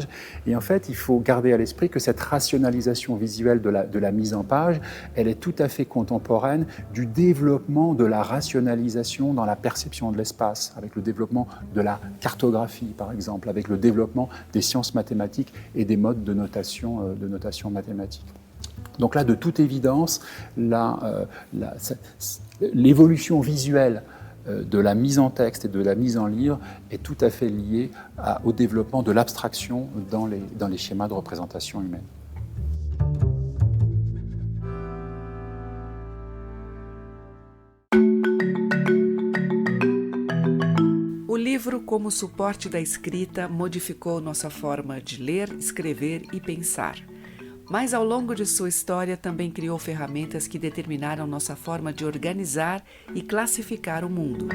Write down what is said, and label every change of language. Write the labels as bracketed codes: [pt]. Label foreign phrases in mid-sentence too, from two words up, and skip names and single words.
[fr] Et en fait, il faut garder à l'esprit que cette rationalisation visuelle de la mise en page, elle est tout à fait contemporaine du développement de la rationalisation dans la perception de l'espace, avec le développement de la cartographie, par exemple, avec le développement des sciences mathématiques et des modes de notation mathématique. Donc là, de toute évidence, l'évolution visuelle de la mise en texte et de la mise en livre est tout à fait liée au développement de l'abstraction dans les schémas de représentation humaine. [pt] O livro, como suporte da escrita, modificou nossa forma de ler, escrever e pensar. Mas ao longo de sua história também criou ferramentas que determinaram nossa forma de organizar e classificar o mundo.